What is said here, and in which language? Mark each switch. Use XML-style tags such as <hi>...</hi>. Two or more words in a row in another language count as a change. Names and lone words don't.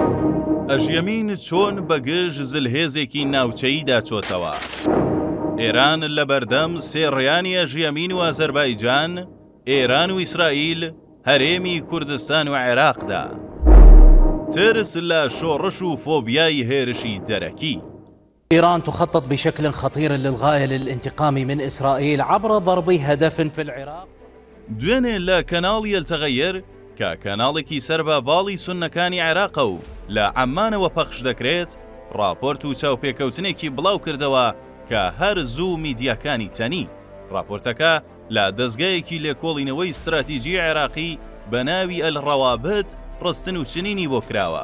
<ckb>ئەژیەمین چۆن بەگژ زلهێزێکی ناوچەییدا چۆتەوە. ئێران لە بەردەم سێڕیانی ئەژیەمین و ئازەربایجان، ئێران و ئیسرائیل، هەرێمی کوردستان و عێراقدا. ترس لە شۆڕش و فۆبیای هێرشی دەرەکی.</ckb> <ar>إيران تخطط بشكل خطير للغاية للانتقام من إسرائيل عبر ضرب هدف في العراق.</ar> <ckb>دوێنێ لە کەناڵی ئەلتەغەیر کە کەناڵێکی سەر بە باڵی سوننەکانی عێراقە و لە عەمانەوە پەخش دەکرێت، راپۆرت و چاوپێکەوتنێکی بڵاو کردەوە کە هەر زوو میدیاکانی تەنی. راپۆرتەکە لە دەستگایەکی لێکۆڵینەوەی استراتیژی عێراقی بە ناوی ئەلڕەوابت ڕستن و چنینی بۆ کراوە.</ckb>